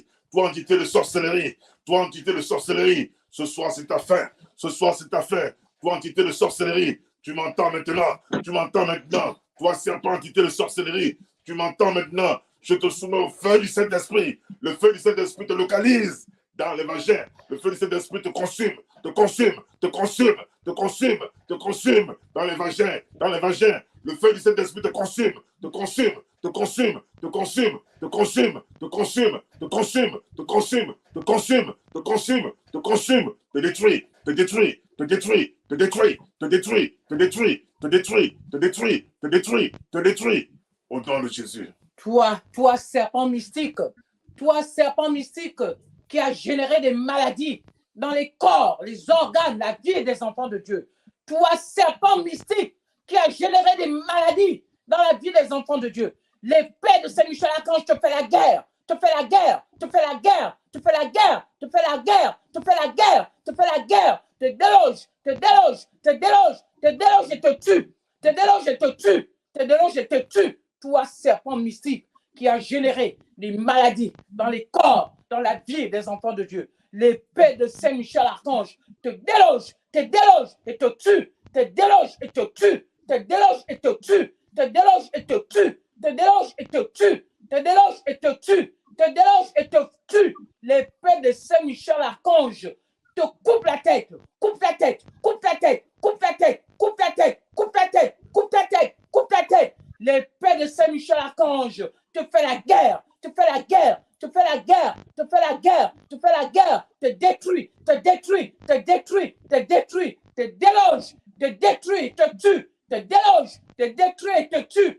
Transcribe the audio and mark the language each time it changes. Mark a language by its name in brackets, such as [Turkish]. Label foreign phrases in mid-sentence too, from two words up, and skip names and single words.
[French] Toi, entité de sorcellerie, ce soir, c'est ta fin. Toi, entité de sorcellerie, tu m'entends maintenant. Toi, serpent, entité de sorcellerie, Tu m'entends maintenant. Je te soumets au feu du Saint-Esprit. Le feu du Saint-Esprit te localise dans l'évangile. Le feu du Saint-Esprit te consume, te consume, te consume, te consume, te consume dans l'évangile, dans l'évangile. Le feu du Saint-Esprit te consume, te consume, te consume, te consume, te consume, te consume, te consume, te consume, te consume, te consume, te consume, te détruit, te détruit, te détruit, te détruit, te détruit, te détruit, te détruit, te détruit, te détruit, te détruit. Au nom de Jésus. Toi, serpent mystique, qui a généré des maladies dans les corps, les organes, la vie des enfants de Dieu. Toi, serpent mystique, qui a généré des maladies dans la vie des enfants de Dieu. L'épée de Saint-Michel-Archange te fait la guerre, te fait la guerre, te fait la guerre, te fait la guerre, te fait la guerre, te fait la guerre, te fait la guerre, te déloge, te déloge, te déloge, te déloge et te tue, te déloge et te tue, te déloge et te tue. Toi, serpent mystique, qui a généré des maladies dans les corps, dans la vie des enfants de Dieu. L'épée de Saint-Michel-Archange te déloge et te tue, te déloge et te tue, te déloge et te tue, te déloge et te tue, te déloge et te tue, te déloge et te tue, te déloge et te tue. L'épée de Saint-Michel-Archange te coupe la tête, coupe la tête, coupe la tête, coupe la tête, coupe la tête, coupe la tête, coupe la tête, coupe la tête. L'épée de Saint-Michel-Archange te fait la guerre, te fait la guerre, te fait la guerre, te fait la guerre, te fait la guerre, te détruit, te détruit, te détruit, te détruit, te déloge, te détruit, te tue, te déloge, te détruit et te tue.